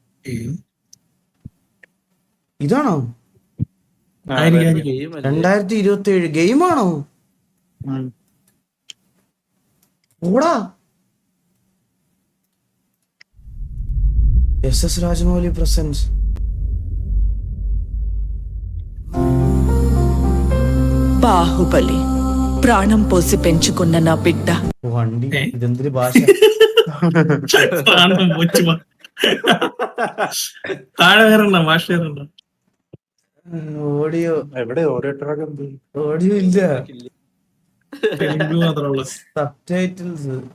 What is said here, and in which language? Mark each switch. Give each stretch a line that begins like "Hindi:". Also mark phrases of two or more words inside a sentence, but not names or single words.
Malayalam: ഇതാണോ 2027 ഗെയിമാണോ? ഓടാ SS രാജമൗലി പ്രസൻസ്.
Telugu: బాహుబలి ప్రాణం పోసి పెంచుకున్న నా బిడ్డ.
Malayalam: വണ്ടി ഇതെന്തൊരു ഭാഷ? താഴെ വേറെ ഭാഷ ഓഡിയോ എവിടെ ഓഡിയോ ഇല്ല, തെലുങ്ക് മാത്രമുള്ള സബ്ടൈറ്റിൽസ്.